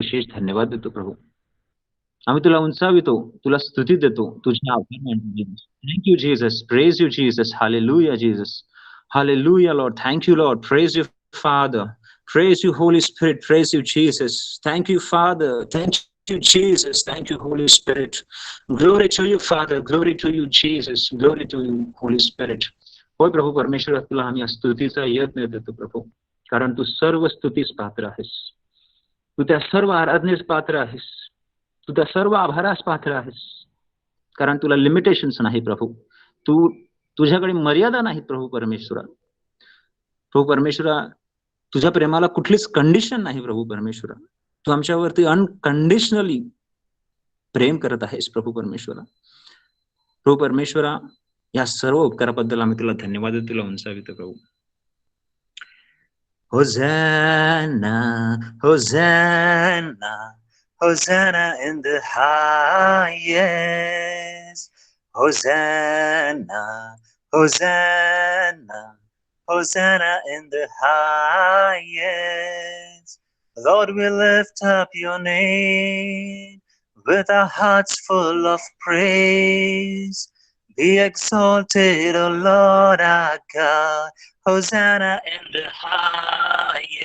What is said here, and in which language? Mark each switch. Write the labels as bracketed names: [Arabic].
[Marathi] विशेष धन्यवाद देतो प्रभू. आम्ही तुला उंचावितो, तुला स्तुती देतो, तुझे आभार मानतो. [English] Thank you Jesus, praise you Jesus, hallelujah Jesus, hallelujah Lord, thank you Lord, praise you Father, praise you Holy Spirit, praise you Jesus, thank you Father, thank you Jesus, thank you Holy Spirit, glory to you Father, glory to you Jesus, glory to you Holy Spirit. [Marathi] होय प्रभू परमेश्वर, तुला आम्ही स्तुतीचा यज्ञ देतो प्रभू, कारण तू सर्व स्तुतीस पात्र आहेस, तू त्या सर्व आराधनेस पात्र आहेस, तू त्या सर्व आभारास पात्र आहेस, कारण तुला लिमिटेशन्स नाही प्रभू, तुझ्याकडे मर्यादा नाहीत प्रभू परमेश्वरा. प्रभू परमेश्वरा, तुझ्या प्रेमाला कुठलीच कंडिशन नाही प्रभू परमेश्वरा. तू आमच्यावरती अनकंडिशनली प्रेम करत आहेस प्रभू परमेश्वरा. प्रभू परमेश्वरा, या सर्व उपकाराबद्दल आम्ही तुला धन्यवाद देतो, तुला उंचावितो प्रभू. [English] Hosanna hosanna hosanna in the highest, hosanna hosanna Hosanna in the highest. Lord, we lift up your name with our hearts full of praise. Be exalted, O Lord our God. Hosanna in the highest.